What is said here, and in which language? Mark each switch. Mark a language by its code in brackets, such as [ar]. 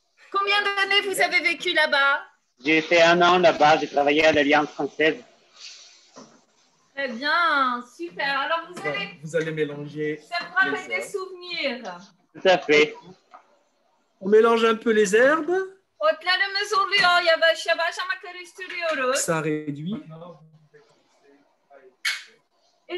[fr] Combien d'années vous avez vécu là-bas? J'ai fait 1 an là-bas, j'ai travaillé à l'Alliance française. Très bien, super. Alors, Vous allez mélanger. ça vous rappelle Les des souvenirs. Tout à fait. On mélange un peu les herbes. [tr] Otlarımız oluyor yavaş yavaş ama karıştırıyoruz. [fr] Ça réduit. Maintenant, vous pouvez commencer à éplucher.